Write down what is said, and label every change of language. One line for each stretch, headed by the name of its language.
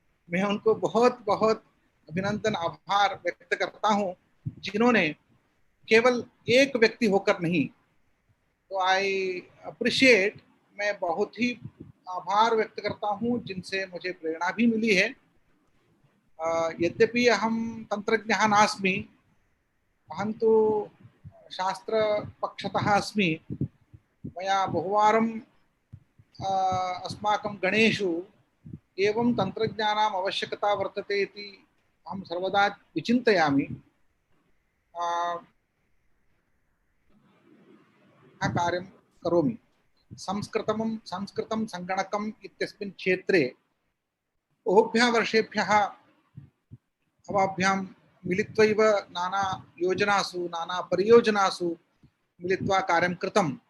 Hindi: मैं उनको बहुत बहुत अभिनंदन, आभार व्यक्त करता हूं, जिन्होंने केवल एक व्यक्ति होकर नहीं, तो
English: I appreciate,
Hindi: मैं बहुत ही आभार व्यक्त करता हूं जिनसे मुझे प्रेरणा भी मिली है।
Sanskrit: यद्यपि अहं तंत्रज्ञः नास्मि, अहं तु शास्त्रपक्षतः अस्मि। मया बहुवारं अस्माकं गणेषु एवं तंत्रज्ञानाम् आवश्यकता वर्तते इति अहं सर्वदा विचिन्तयामि। कार्यं करोमि। संस्कृतं संगणकम् इत्यस्मिन् क्षेत्रे बहुभ्यः वर्षेभ्यः अवाभ्यां मिलित्वैव नाना योजनासु नाना परियोजनासु मिलित्वा कार्यं कृतं।